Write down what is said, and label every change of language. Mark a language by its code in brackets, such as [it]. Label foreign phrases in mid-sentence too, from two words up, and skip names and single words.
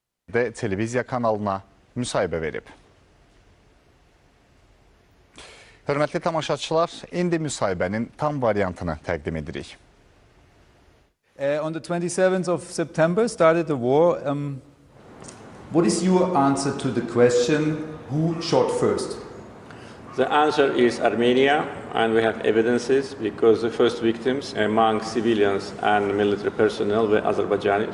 [az] de televiziya kanalına müsahibə verib. Hörmətli tamaşaçılar, indi müsahibənin tam variantını təqdim edirik. [en] On the 27th of September started the war. What is your answer to the question, who shot first? The answer is Armenia, and we have evidences because the first victims among civilians and military personnel were Azerbaijanis.